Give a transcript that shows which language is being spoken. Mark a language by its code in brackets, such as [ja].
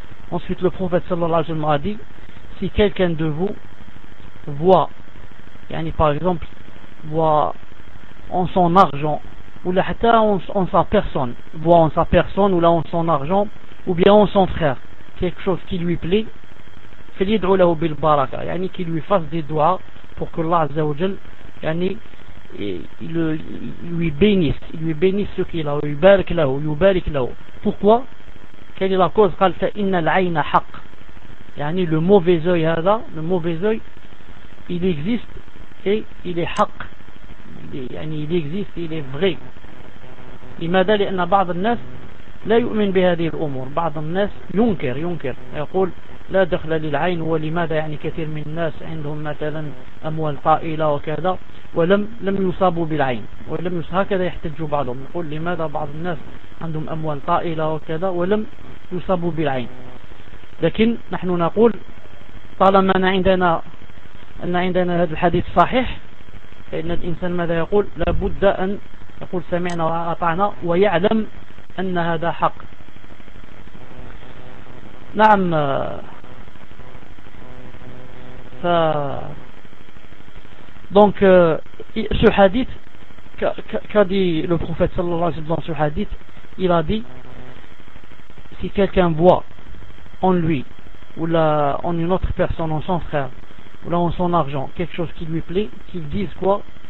[fr] Ensuite le prophète sallallahu alayhi wa sallam a dit, si quelqu'un de vous voit yani par exemple voit en son argent ou la hatta en sa personne, voit en sa personne ou là en son argent ou bien en son frère quelque chose qui lui plaît, [ar] falyad'u lahu bil baraka, [fr] yani qu'il lui fasse des doigts pour que Allah azza wa jal yani il lui bénisse ce qu'il a, [ar] yubarik lahu. [fr] Pourquoi? Quelle est la cause? [ar] قال فإن العين حق, [fr] yani le mauvais œil, il existe et il est حق, yani il existe, il est vrai. [ar] لماذا؟ لأن بعض الناس لا يؤمن بهذه الأمور, بعض الناس ينكر يقول لا دخل للعين, ولماذا يعني كثير من الناس عندهم مثلا أموال طائلة وكذا ولم يصابوا بالعين, ولم يصاب, هكذا يحتجوا بعضهم يقول لماذا بعض الناس عندهم أموال طائلة وكذا ولم يصابوا بالعين. لكن نحن نقول طالما أن عندنا هذا الحديث صحيح, فإن الإنسان ماذا يقول؟ لابد أن يقول سمعنا وأطعنا ويعلم أن هذا حق. [fr] نعم, donc ce hadith qu'a dit le prophète sallallahu alayhi wa sallam, ce hadith il a dit, si quelqu'un voit en lui ou là en une autre personne, en son frère ou là en son argent quelque chose qui lui plaît, qu'il dise quoi?